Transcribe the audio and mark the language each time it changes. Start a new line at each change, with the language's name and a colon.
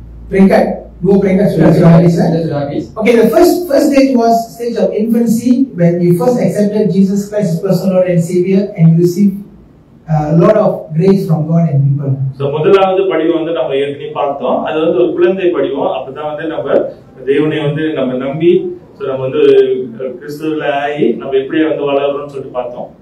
Indonesian: Peringkat, 2 peringkat sudah habis. Sudah habis.
English: Okay, the first stage was stage of infancy, when you first accepted Jesus Christ as personal Lord and Savior, and you received a lot of grace from God and people.
Tamil: So முதலாவது படிவம் வந்து நம்ம ஏற்கனவே பார்த்தோம். அது வந்து ஒரு குழந்தை படிவம். அப்பதான் வந்து நம்ம தேவனை வந்து நம்ம நம்பி நம்ம வந்து கிறிஸ்துவுல ஆகி நம்ம எப்படி வந்து வளர்றோம்னு சொல்லிட்டு பார்த்தோம்.